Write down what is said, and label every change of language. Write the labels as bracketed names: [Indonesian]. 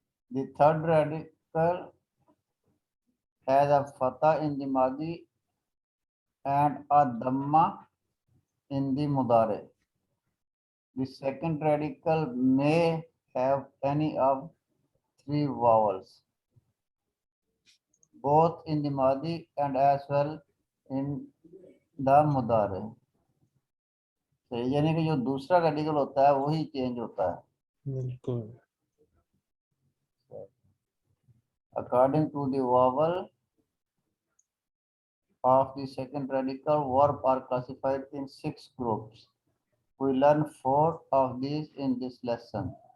[English] The third radical has a fatha in the Madi and a dhamma in the Mudare. The second radical may have any of 3 vowels, both in the Madi and as well in the Mudare. [Urdu] یعنی کہ جو دوسرا radical ہوتا ہے وہی change ہوتا ہے. بالکل. [English] According to the vowel of the second radical, verbs are classified in 6 groups. We learn 4 of these in this lesson.